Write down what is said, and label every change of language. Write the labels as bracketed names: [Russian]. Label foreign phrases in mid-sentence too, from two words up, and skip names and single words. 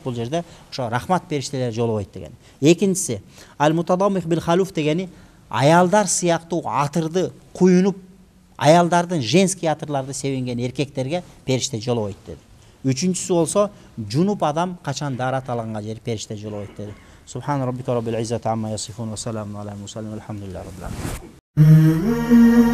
[Kyrgyz] Бул жерде ошо рахмат периштелери жолобойт деген. Экинчиси ал [Arabic] المتضمخ بالخلوق [Kyrgyz] дегени, аялдар сыяктуу атырды куюнуп, аялдардын женский атырларды себинген эркектерге периште жолобойт деди. Үчүнчүсү болсо, жунуп адам качан дарат алганга жер периште жолобойт деди. [Arabic] سبحان ربك رب العزة عما يصفون وسلام على المرسلين والحمد لله رب العالمين.